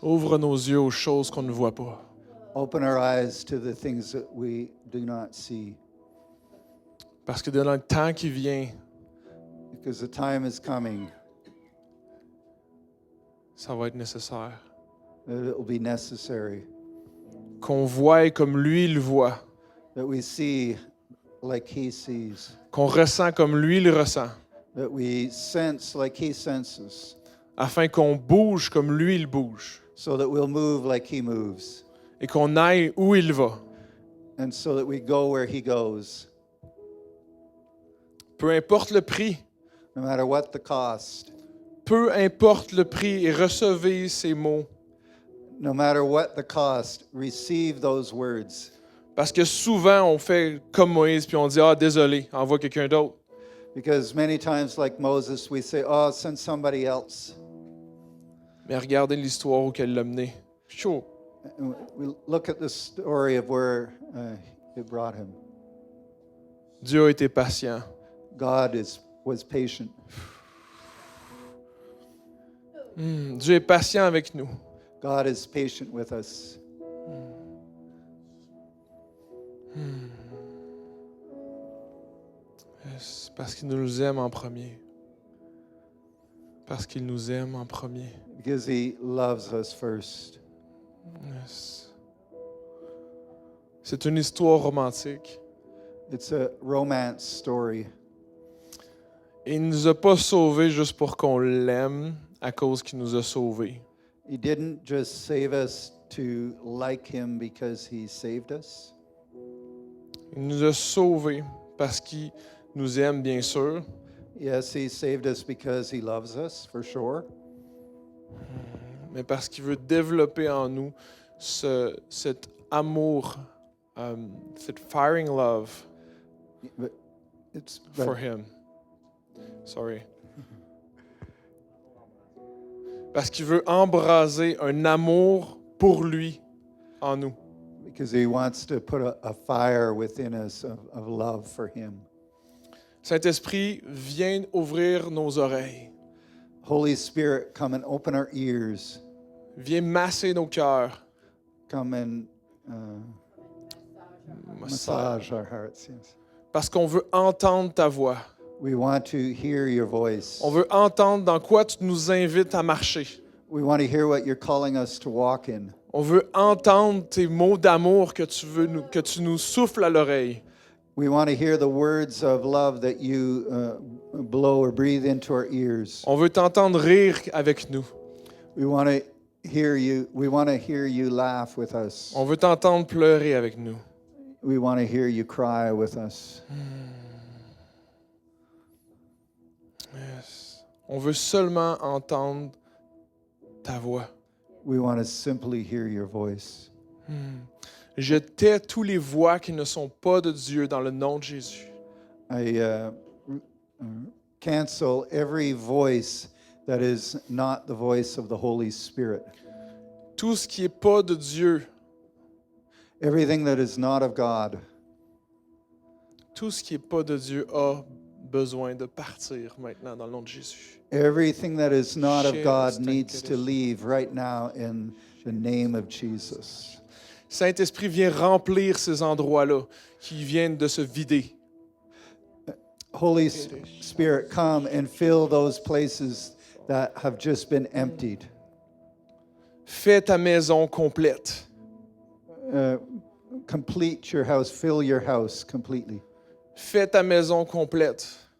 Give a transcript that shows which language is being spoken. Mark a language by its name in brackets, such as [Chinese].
[French] Ouvre nos yeux aux choses qu'on ne voit pas. [English] Open our eyes to the things that we do not see. [French] Parce que dans le temps qui vient, [English] Because the time is coming [French] ça va être nécessaire. [English] that it will be necessary [French] Qu'on voie comme lui il voit. [English] that we see like He sees, [French] Qu'on ressent comme lui il ressent. [English] that we sense like He senses, [French] Afin qu'on bouge comme lui il bouge. [English] so that we'll move like He moves, [French] Et qu'on aille où il va. [English] and so that we go where He goes, [French] Peu importe le prix. [English] no matter what the cost, [French] Peu importe le prix, et recevez ces mots. [English] no matter what the cost, receive those words. [French] Parce que souvent, on fait comme Moïse, puis on dit « Ah, désolé, envoie quelqu'un d'autre. [English] Because many times, like Moses, we say, oh, send somebody else. » [French] Mais regardez l'histoire où elle l'a mené. Chaud. [English] And we look at the story of where it brought him. [French] Dieu a été patient. [English] God was patient. [French] Dieu est patient avec nous. [English] God is patient with us. [French] Yes, parce qu'il nous aime en premier. Parce qu'il nous aime en premier. [English] Because He loves us first. Yes. [French] C'est une histoire romantique. [English] It's a romance story. [French] Et il ne nous a pas sauvés juste pour qu'on l'aime à cause qu'il nous a sauvés. [English] He didn't just save us to like Him because He saved us. [French] Il nous a sauvés parce qu'il nous aime, bien sûr, [English] Yes, He saved us because He loves us, for sure. [French] mais parce qu'il veut développer en nous cet amour, cette [English] firing love But it's for Him. Sorry. [French] Parce qu'il veut embraser un amour pour lui en nous. [English] because He wants to put a fire within us of love for Him. [French] Saint-Esprit, viens ouvrir nos oreilles. [English] Holy Spirit, come and open our ears. [French] Viens masser nos cœurs. [English] Come and massage our hearts. Yes. [French] Parce qu'on veut entendre ta voix. [English] We want to hear your voice. [French] On veut entendre dans quoi tu nous invites à marcher. [English] We want to hear what you're calling us to walk in. [French] On veut entendre tes mots d'amour que tu nous souffles à l'oreille. [English] We want to hear the words of love that you blow or breathe into our ears. [French] On veut t'entendre rire avec nous. [English] We want to hear you. We want to hear you laugh with us. [French] On veut t'entendre pleurer avec nous. [English] We want to hear you cry with us. Yes. [French] On veut seulement entendre ta voix. [English] We want to simply hear your voice. [French] Je tais tous les voix qui ne sont pas de Dieu dans le nom de Jésus. [English] I cancel every voice that is not the voice of the Holy Spirit. [French] Tout ce qui n'est pas de Dieu, [English] Everything that is not of God. [French] tout ce qui n'est pas de Dieu a besoin de partir maintenant dans le nom de Jésus. [English] Everything that is not of Share God this needs to thank you. leave right now in the name of Jesus. [French] Saint-Esprit, viens remplir ces endroits-là qui viennent de se vider. [English] Holy Spirit, come and fill those places that have just been emptied. [French] Fais ta maison complète. [English] Complete your house, fill your house completely. [French] Fais ta maison complète.